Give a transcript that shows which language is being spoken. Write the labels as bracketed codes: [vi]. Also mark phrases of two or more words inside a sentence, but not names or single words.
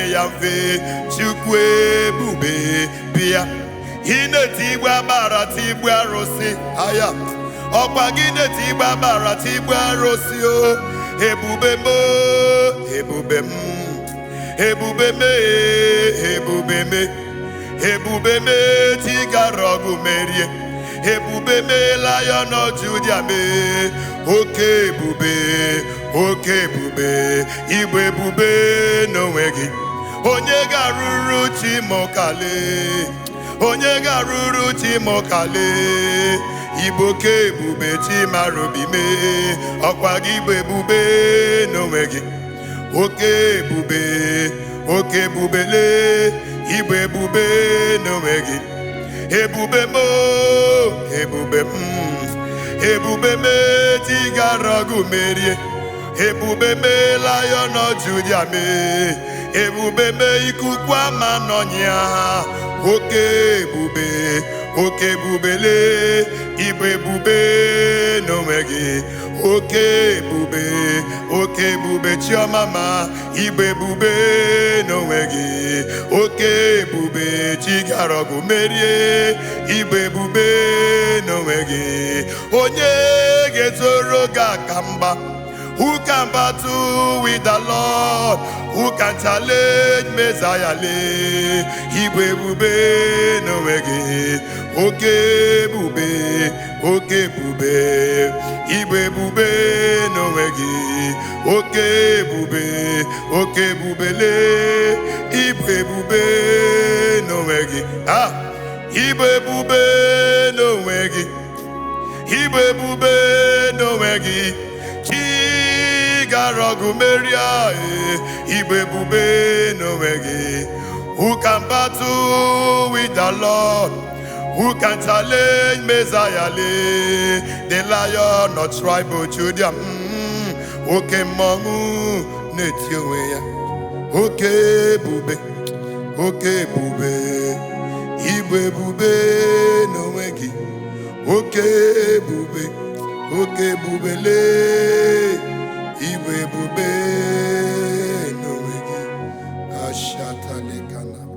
[ig] ya mfe Chukwu ebube bịa ị na-eti igbe agbara tigbu arụsị aya ọkwa gị na-eti igbe agbara tigbu arụsị o ebube m ebube m ebube me ebube me ebube me tigara ọgụ merie ebube me [en] Lion of Judah [ig] me oke ebube igbe ebube n'onwe gị onye ga-arụrụ chi m kale onye ga-arụrụ chi m kale igbo oke ebube chi mara obi me ọkwa gị igbe ebube n'onwe gị oke ebubele igbe ebube n'onwe gị ebube m ebube m tigara ọgụ merie ebube m [en] Lion of Judah [ig] me ebube m ikuku ama n'ọnya oke ebubele igbe ebube n'onwe gị oke ebube chiọma ma igbe ebube n'onwe gị oke ebube tigara ọgụ merie igbe ebube n'onwe gị onye ga-etoro gị aka mgba [en] who can battle with the Lord who can challenge Messiah [ig] igbe ebube n'onwe gị oke ebube igbe ebube n'onwe gị oke ebubele igbe ebube n'onwe gị igbe ebube n'onwe gị igbe ebube n'onwe gị chi gara ọgụ merie igbe ebube n'onwe gị [en] who can battle with the Lord who can challenge Messiah the Lion of tribe of Judah [ig] oke mmọnwụ na-eti onwe ya oke ebube igbe ebube n'onwe gị oke ebubele igbe ebube n'onwe gị ashataleka